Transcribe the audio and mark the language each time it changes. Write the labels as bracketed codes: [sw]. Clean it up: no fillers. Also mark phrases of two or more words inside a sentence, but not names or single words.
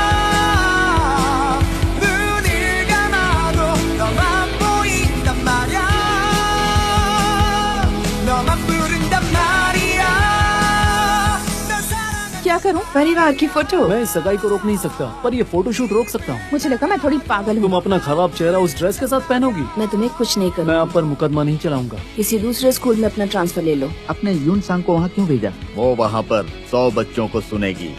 [ko] 눈을 감아도 너만 보인단 말이야 너만 부른단 말이야 널 사랑한 [hi] क्या करूं? परिवार की फोटो। मैं इस सगाई को रोक नहीं सकता, पर ये फोटोशूट रोक सकता हूँ। मुझे लगा मैं थोड़ी पागल हूँ। तुम अपना खराब चेहरा उस ड्रेस के साथ पहनोगी? मैं तुम्हें कुछ नहीं मैं करूँ। आप पर मुकदमा नहीं चलाऊंगा। किसी दूसरे स्कूल में अपना ट्रांसफर ले लो। अपने यून सांग को वहाँ क्यों भेजा? वो वहाँ पर 100 बच्चों को सुनेगी।